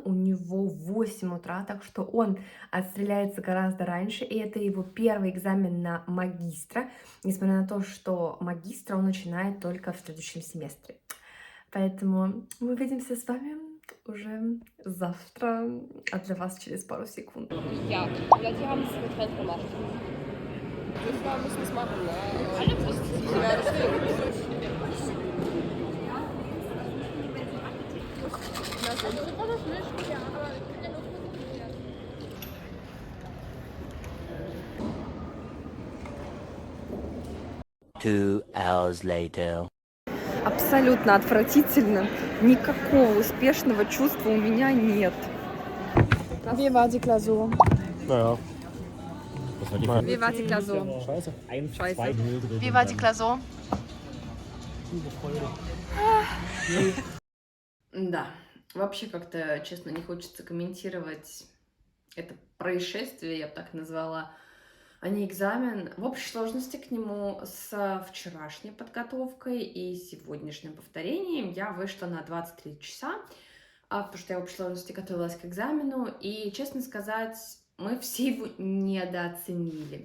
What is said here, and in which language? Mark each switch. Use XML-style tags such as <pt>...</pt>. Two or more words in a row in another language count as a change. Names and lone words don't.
<ru>У него в 8 утра, так что он отстреляется гораздо раньше. И это его первый экзамен на магистра. Несмотря на то, что магистра он начинает только в следующем семестре. Поэтому мы увидимся с вами уже завтра, а для вас через пару секунд.</ru> <de>Ja, oder die haben es getrennt gemacht. Wir müssen es machen, ne? Alle wussten es. Ja, deswegen.</de> <en>Two hours later.</en> <ru>Абсолютно отвратительно. Никакого успешного чувства у меня нет.</ru> <de>Wie war die Klausur? Naja. Wie war die Klausur? Scheiße. Scheiße. Wie war die Klausur?</de> <ru>Да, вообще как-то, честно, не хочется комментировать это происшествие, я бы так назвала, а не экзамен. В общей сложности к нему с вчерашней подготовкой и сегодняшним повторением я вышла на 23 часа, потому что я в общей сложности готовилась к экзамену, и, честно сказать, мы все его недооценили.</ru>